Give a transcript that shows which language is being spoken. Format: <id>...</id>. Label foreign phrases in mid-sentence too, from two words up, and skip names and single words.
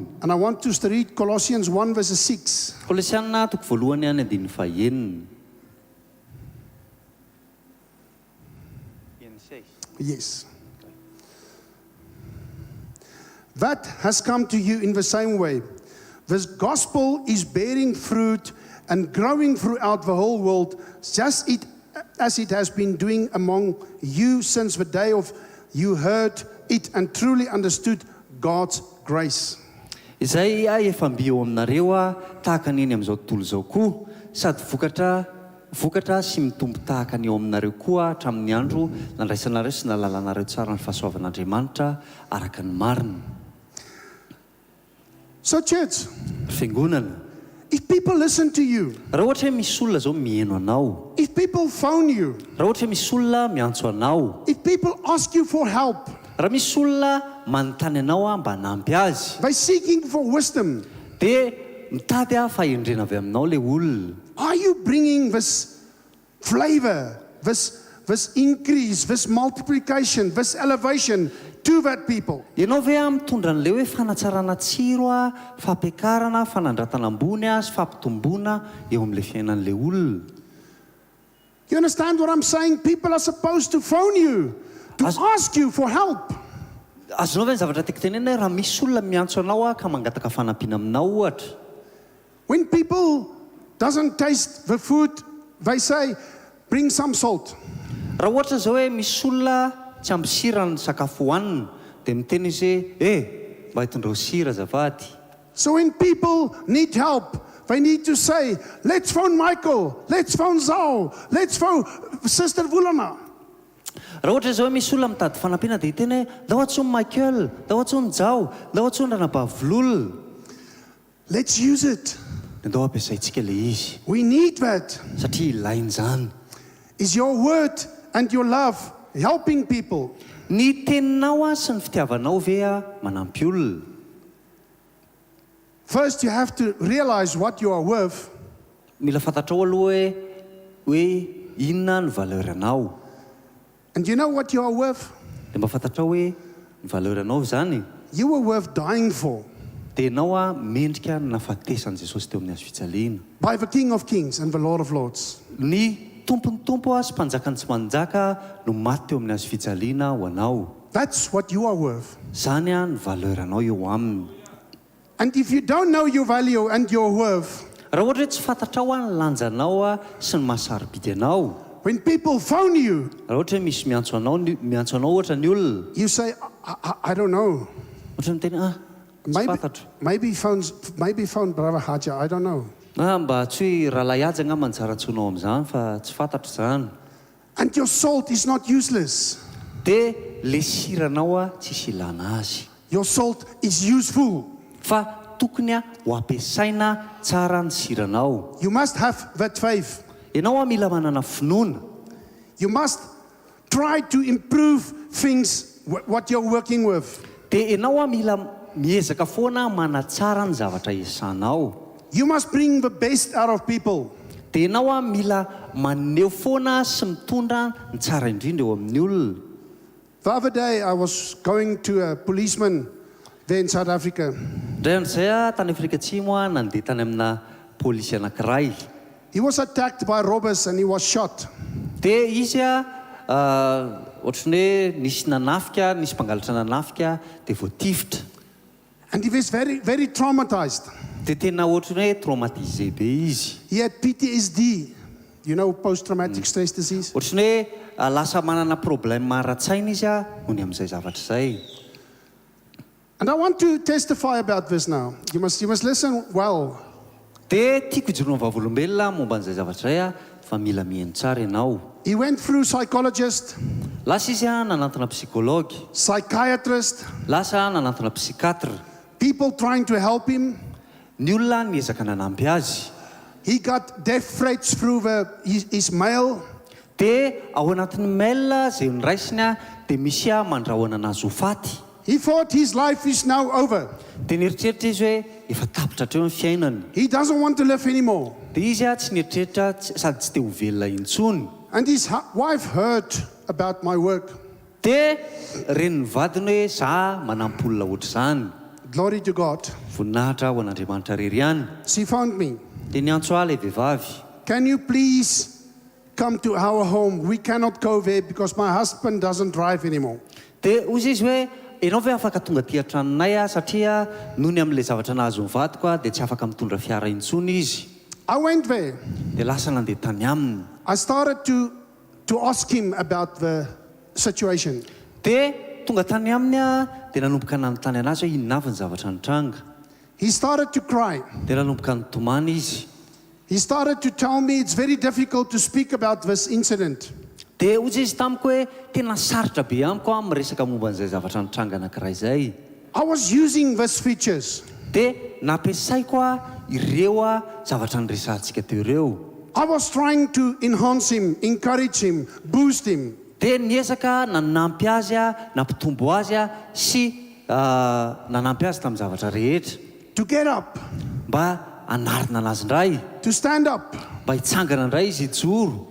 <en>And I want us to read Colossians 1 verses 6.</en> <mg>Kolosianina toko voalohany any andininy fahenina.</mg> <en>Yes. That has come to you in the same way. This gospel is bearing fruit and growing throughout the whole world, just as it has been doing among you since the day of you heard it and truly understood God's grace.</en> <mg>Izay a efa mbio aminareo a tahaka neny amin'izao tontolo izao koa, sady vokatra sy mitombo tahaka ny eo aminareo koa hatramin'ny andro nandraisanareo sy nalalanareo tsara ny fahasoavan'Andriamanitra araka ny marina.</mg> <en>So church,</en> <mg>Fiangonana,</mg> <en>if people listen to you,</en> <mg>raha ohatra hoe misy olona zao mihaino anao,</mg> <en>if people phone you,</en> <mg>raha ohatra hoe misy olona miantso anao,</mg> <en>if people ask you for help,</en> <mg>raha misy olona manontany anao a mba hanampy azy,</mg> <en>they're seeking for wisdom,</en> <mg>dia mitady a fahendrena avy aminao le olona.</mg> <en>are you bringing this flavor, this increase, this multiplication, this elevation to that people?</en> <mg>Ianao ve a mitondra an'le hoe fanatsarana tsiro a, fampiakarana, fanandratana ambony a, sy fampitomboana eo amin'le fiainan'le olona.</mg> <en>You understand what I'm saying? People are supposed to phone you, to ask you for help.</en> <mg>Azonao ve ny zavatra tiako tenena hoe raha misy olona miantso anao a ka mangataka fanampiana aminao ohatra.</mg> <en>When people doesn't taste the food, they say, bring some salt.</en> <mg>Raha ohatra zao hoe misy olona tsy ampy sira ny sakafo hohanina, dia miteny izy hoe mba hitondrao sira azafady.</mg> <en>So when people need help, they need to say, let's phone Michael, let's phone Zao, let's phone Sister Vulana.</en> <mg>Raha ohatra zao hoe misy olona mitady fanampiana dia hiteny hoe ndao atsony Michael, ndao atsony Jao, ndao atsony Ranabavlol.</mg> <en>Let's use it.</en> <mg>Ndao ampiasaintsika le izy,</mg> <en>We need that.</en> <mg>satria ilainy zany.</mg> <en>Is your word and your love helping people?</en> <mg>Ny teninao a sy ny fitiavanao ve a manampy olona.</mg> <en>First, you have to realize what you are worth.</en> <mg>Mila fantatrao aloha hoe inona ny valeur anao.</mg> <en>And you know what you are worth?</en> <mg>Dia mba fantatrao hoe ny valeur anao zany,</mg> <en>You were worth dying for</en> <mg>dia ianao a mendrika ny nafatesan'i Jesosy teo amin'ny hazo fijaliana.</mg> <en>by the King of Kings and the Lord of Lords.</en> <mg>Ny tompony tompo a sy mpanjakany tsy manjaka no maty teo amin'ny hazo fijaliana ho anao.</mg> <en>That's what you are worth.</en> <mg>Zany a ny valeur anao eo aminy.</mg> <en>And if you don't know your value and your worth,</en> <mg>Raha ohatra hoe tsy fantatrao a ny lanjanao a sy ny mahasarobidy anao,</mg> <en>when people phone you,</en> <mg>raha ohatra hoe misy miantso anao ohatra ny olona,</mg> <en>you say, I don't know.</en> <mg>ohatra miteny tsy fantatro.</mg> <en>Maybe phone Brother Haja, I don't know.</en> <mg>Mba tsy hoe rahalahy aja angamba ny tsara antsonao amin'izany fa tsy fantatro zany.</mg> <en>And your salt is not useless.</en> <mg>Dia le siranao a tsisy ilana azy,</mg> <en>Your salt is useful.</en> <mg>fa tokony a ho ampiasaina tsara ny siranao.</mg> <en>You must have that faith.</en> <mg>Ianao a mila manana finoana.</mg> <en>You must try to improve things, what you're working with.</en> <mg>Dia ianao a mila miezaka foana manatsara ny zavatra esanao.</mg> <en>You must bring the best out of people.</en> <mg>Dia ianao a mila maneho foana sy mitondra ny tsara indrindra eo amin'ny olona.</mg> <en>The other day, I was going to a policeman there in South Africa.</en> <mg>Indray andrizay a tany Afrika Atsimo a nandeha tany amina pôlisy anankiray.</mg> <en>He was attacked by robbers and he was shot.</en> <mg>dia izy ohatran'ny hoe nisy nanafika nisy mpangalatra nanafika dia voatifitra</mg> <en>And he was very, very traumatized.</en> <mg>dia tena ohatran'ny hoe traumatisé be izy</mg> <en>He had PTSD, you know, post-traumatic stress disease.</en> <mg>ohatran'ny hoe lasa manana problème ara-tsaina izy nohony amin'izay zavatra izay.</mg> <en>And I want to testify about this now. You must listen well.</en> <mg>dia tiako ijoroana vavolombelona momba an'izay zavatra izay fa mila mihaino tsara ianao.</mg> <en>He went through psychologist,</en> <mg>Lasa izy nanantona psikology,</mg> <en>psychiatrist,</en> <mg>lasa nanantona psikatra,</mg> <en>people trying to help him.</en> <mg>ny olona niezaka nanampy azy.</mg> <en>He got death threats through his mail.</en> <mg>Dia ao anatin'ny mail izay niraisiny dia misy mandrahoana anazy ho faty.</mg> <en>He thought his life is now over.</en> <mg>Dia nieritreritra izy hoe efa tapitra hatreo ny fiainany.</mg> <en>He doesn't want to live anymore.</en> <mg>Dia izy tsy nieritreritra sady tsy te ho velona intsony.</mg> <en>And his wife heard about my work.</en> <mg>Dia reniny vadiny hoe za manampy olona ohatr'izany.</mg> <en>Glory to God.</en> <mg>Voninahitra ho an'Andriamanitra rery ihany.</mg> <en>She found me.</en> <mg>Dia niantso ahy ilay vehivavy.</mg> <en>Can you please come to our home? We cannot go there because my husband doesn't drive anymore.</en> <mg>Dia ozy izy hoe ianao ve afaka tonga aty an-tranonay satria nohony amin'ilay zavatra nahazo ny vadiko dia tsy afaka mitondra fiara intsony izy.</mg> <en>I went there.</en> <mg>Dia lasa nandeha tany aminy.</mg> <en>I started to ask him about the situation.</en> <mg>Dia tonga tany aminy dia nanomboka nanontany anazy hoe inona avy ny zavatra nitranga.</mg> <en>He started to cry.</en> <mg>Dia nanomboka nitomany izy.</mg> <en>He started to tell me it's very difficult to speak about this incident.</en> <mg>Dia ozy izy tamiko hoe tena sarotra be amiko miresaka momba an'izay zavatra nitranga anankiray izay.</mg> <en>I was using these features.</en> <mg>Dia nampiasaiko ireo zavatra niresantsika teo ireo.</mg> <en>I was trying to enhance him, encourage him, boost him.</en> <mg>Dia niezaka nanampy azy nampitombo azy sy nanampy azy tamin'ny zavatra rehetra.</mg> <en>To get up,</en> <mg>Mba anarina anazy indray,</mg> <en>to stand up,</en> <mg>mba hitsangana indray izy hijoro,</mg>